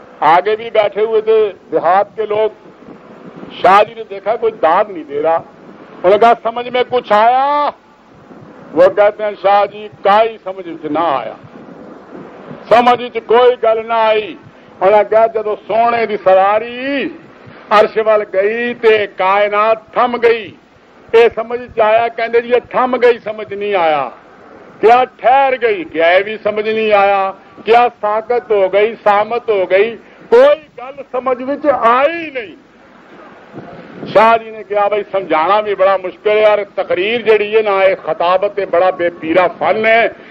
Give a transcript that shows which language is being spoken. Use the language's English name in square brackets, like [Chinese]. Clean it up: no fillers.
[Urdu] آگے بھی بیٹھے ہوئے تھے دیہات کے لوگ, [Punjabi] شاہ جی نے دیکھا کوئی داد نہیں دے رہا, انہوں نے کہا سمجھ میں کچھ آیا؟ وہ کہتے ہیں شاہ جی کائی سمجھ نہ آیا, سمجھ کوئی گل نہ آئی. انہوں نے کہا جب سونے دی سواری عرش وال گئی تے کائنات تھم گئی, اے سمجھ آیا؟ کہندے جی [Urdu] یہ تھم گئی سمجھ نہیں آیا. کیا ٹھہر گئی؟ کیا یہ بھی سمجھ نہیں آیا. کیا ساکت ہو گئی؟ سامت ہو گئی, [Punjabi] کوئی گل سمجھ وچ آئی نہیں. [Urdu] شاہ جی نے کہا بھائی سمجھانا بھی بڑا مشکل ہے یار, تقریر جیڑی ہے نا یہ خطابت بڑا بے پیرا فن ہے.